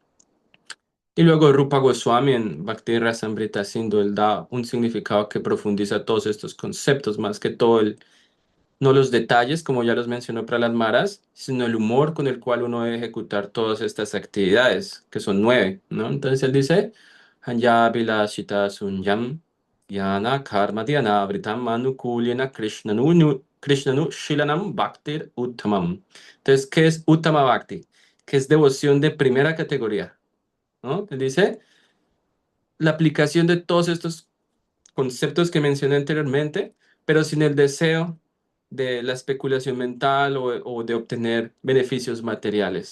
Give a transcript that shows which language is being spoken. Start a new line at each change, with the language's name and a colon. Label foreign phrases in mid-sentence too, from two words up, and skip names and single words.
Spanish: Y luego Rupa Goswami en Bhakti Rasamrita Sindhu, él da un significado que profundiza todos estos conceptos, más que todo no los detalles, como ya los mencionó Prahlad Maharaj, sino el humor con el cual uno debe ejecutar todas estas actividades, que son 9, ¿no? Entonces él dice,
Sanskrit: अन्याभिलाषिता शून्यं ज्ञान कर्माद्य अनावृतं आनुकूल्येन कृष्णानु शीलनं भक्तिर् उत्तमा.
Spanish: Entonces, ¿qué es
Sanskrit: उत्तम भक्ति?
Spanish: Que es devoción de primera categoría, ¿no? Él dice, la aplicación de todos estos conceptos que mencioné anteriormente, pero sin el deseo de la especulación mental o de obtener beneficios materiales.